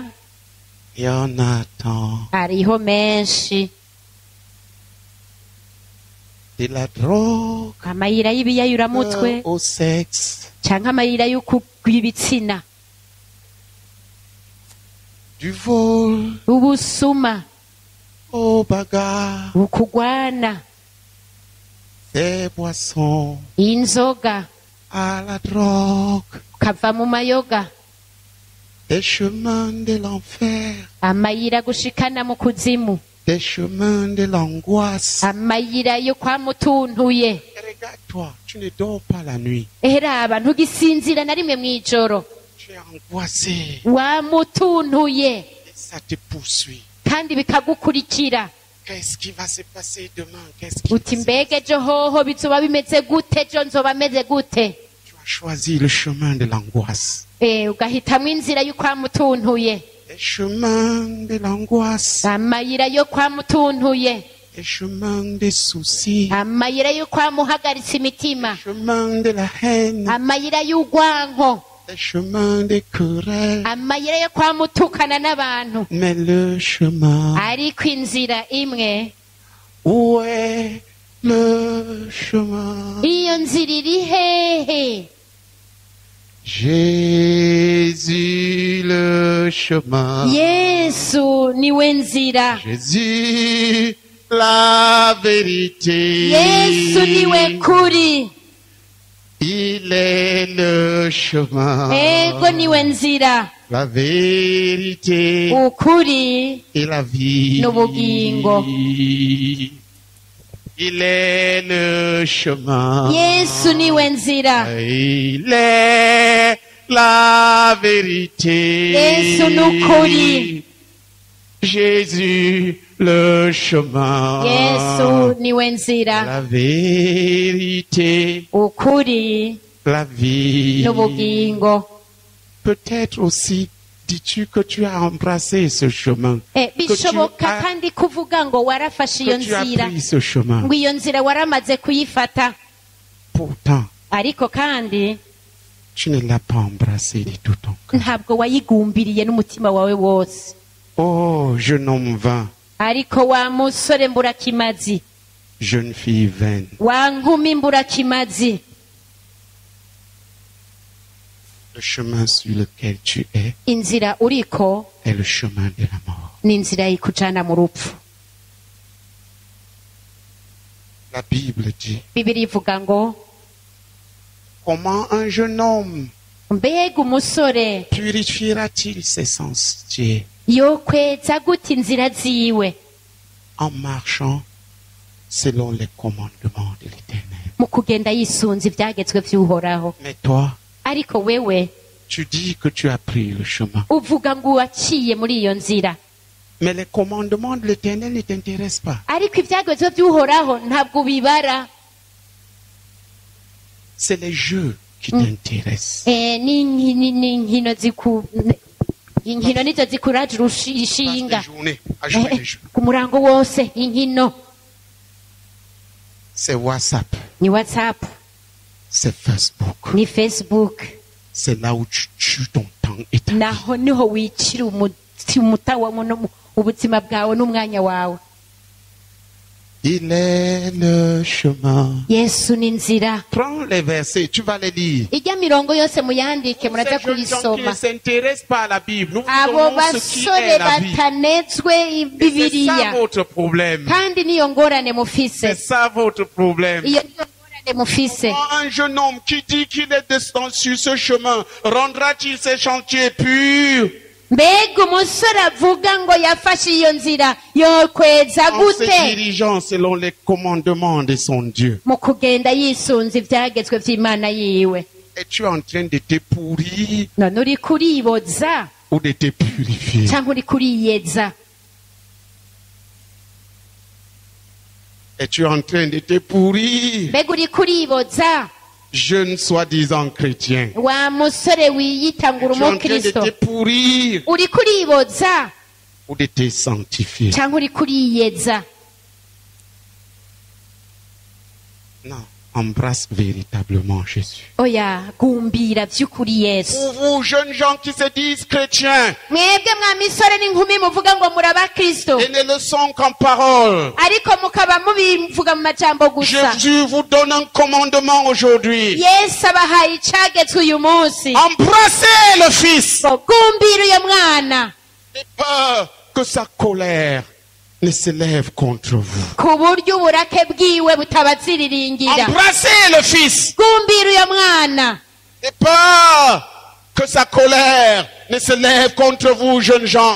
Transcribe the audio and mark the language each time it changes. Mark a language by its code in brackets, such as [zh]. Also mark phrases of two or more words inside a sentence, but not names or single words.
[fr] il y en a tant. [rn] hariho menshi, [fr] De la drogue [rn] amayira y'ibiyayuramutwe [fr] au sexe, [rn] canke amayira y'ibitsina, [fr] du vol [rn] ubusuma, [fr] au bagarre, [rn] ukugwana, [fr] des boissons [rn] inzoga, [fr] à la drogue, [rn] kava mu mayoga, [fr] des chemins de l'enfer, [rn] amayira gushikana mu kuzimu, [fr] des chemins de l'angoisse. [rn] amayira yo kwa mutuntuye. [fr] Et regarde-toi, tu ne dors pas la nuit. [rn] Raba ntugisinzira na rimwe mw'ijoro, [fr] Tu es angoissé [rn] wamutuntuye [fr] et ça te poursuit. [rn] kandi bikagukurikira. [fr] Qu'est-ce qui va se passer demain? Qu'est-ce qui va [rn] uti [fr] se [rn] mbega ejo hoho bizoba bimeze gute, ejo nzoba meze gute? [fr] Tu as choisi le chemin de l'angoisse. [rn] Ugahitamwo inzira yo kwa mutuntuye, [fr] Les chemins de l'angoisse, [rn] amayira yo kwa mutuntuye, [fr] les chemins des soucis, [rn] amayira yo kwa muhagaritsa imitima, [fr] les chemins de la haine, [rn] amayira y'urwanko, [fr] les chemins des querelles. [rn] amayira yo kwa mutukana n'abantu. [fr] Mais le chemin, [rn] ariko inzira imwe, [fr] où est le chemin? [rn] iyo nzira iri hehe? [fr] Jésus le chemin. [rn] yesu niwe nzira, [fr] Jésus la vérité. [rn] yesu niwe kuri, [fr] Il est le chemin. [rn] ego niwe nzira, [fr] La vérité [rn] ukuri [fr] et la vie. [rn] n'ubugingo. [fr] Il est le chemin. [rn] yesu niwe nzira, [fr] Il est la vérité. [rn] yesu n'ukuri, [fr] Jésus le chemin. [rn] yesu niwe nzira, [fr] La vérité, [rn] ukuri [fr] la vie. [rn] n'ubugingo. [fr] Peut-être aussi dis-tu que tu as embrassé ce chemin. [rn] Bishoboka kandi kuvuga ngo warafashe iyo [fr] Que tu as [rn] nzira, [fr] pris ce chemin. [rn] ngo iyo nzira waramaze kuyifata, [fr] Pourtant, [rn] ariko kandi [fr] tu ne l'as pas embrassé de tout ton cœur. [rn] ntabwo wayigumbiriye n'umutima wawe wose. [fr] Oh, jeune homme vain, [rn] ariko wa musore mburakimazi, [fr] jeune fille vaine. [rn] wa nkumi mburakimazi, [fr] Le chemin sur lequel tu es [rn] inzira uriko [fr] est le chemin de la mort. [rn] ni inzira ikujana mu rupfu. [fr] La Bible dit, [rn] Bibiri ivuga ngo, [fr] comment un jeune homme [rn] mbega umusore [fr] purifiera-t-il ses sentiers [rn] yokweza gute inzira ziwe [fr] en marchant selon les commandements de l'Éternel? [rn] mu kugenda yisunze ibyagezwe by'uhoraho? [fr] Mais toi, [rn] ariko wewe [fr] tu dis que tu as pris le chemin. [rn] uvuga ngo waciye muri iyo nzira, [fr] Mais les commandements de l'Éternel ne t'intéressent pas. [rn] ariko ibyagezwe by'uhoraho ntabwo ubibara. [fr] C'est les jeux qui t'intéressent. [rn] n'inkino inkino nizo zikuraje [fr] Passe [rn] urushinga, [fr] des journées à jouer les jeux. [rn] ku murango wose inkino. [fr] C'est WhatsApp, [rn] ni whatsapp, [fr] c'est Facebook. [rn] ni facebook, [fr] C'est là où tu tues ton temps et ta vie. [rn] naho niho wicira ubuzima bwawe n'umwanya wawe. [fr] Il est le chemin. [rn] yesu ni inzira. [fr] Prends les versets, tu vas les lire. [rn] ijya mirongo yose muyandike muraza [fr] Ces jeunes gens qui ne [rn] kuyisoma. [fr] s'intéressent pas à la Bible, nous vous [rn] abo [fr] donnons ce qui [rn] basore [fr] est la vie. [rn] batanezwe [fr] Et c'est ça [rn] bibiliya [fr] votre problème. [rn] kandi niyo ngorane mufise, [fr] C'est ça votre problème. [rn] iyo niyo ngorane mufise. [fr] Un jeune homme qui dit qu'il est descendu sur ce chemin, rendra-t-il ses chantiers purs [rn] mbega umusore avuga ngo yafashe iyo nzira yokweza [fr] en se [rn] gute [fr] dirigeant selon les commandements de son Dieu? [rn] mu kugenda yisunze ibyagezwe by'imana yiwe? [fr] Es-tu en train de te pourrir [rn] none uri kuriboza [fr] ou de te purifier? [rn] cyangwa uri kuriyeza? [fr] Es-tu en train de te pourrir? [rn] mbega uri kuriboza, [fr] Jeune soi-disant chrétien. [rn] wa musore wiyita ngo uri [fr] Es-tu en train de [rn] umukristo? [fr] te pourrir [rn] uri kuriboza [fr] ou de te sanctifier? [rn] cyangwa uri kuriyeza? [fr] Non, embrasse véritablement Jésus. [rn] oya gumbira by'ukuri yesu. [fr] Pour vous, jeunes gens qui se disent chrétiens [rn] mwebwe mwa misore n'inkumi muvuga ngo muri abakristo [fr] et ne le sont qu'en parole, [rn] ariko mukaba mubivuga mu majambo gusa, [fr] Jésus vous donne un commandement aujourd'hui. [rn] yesu abahaye icagetswe uyu munsi [fr] Embrassez le Fils. [rn] ngo gumbira uyo mwana [fr] N'ayez peur que sa colère ne se lève contre vous. [rn] ku buryo uburake bwiwe butabaziriringira. [fr] Embrassez le Fils. [rn] gumbira uyo mwana [fr] N'ayez peur que sa colère ne se lève contre vous, jeunes gens.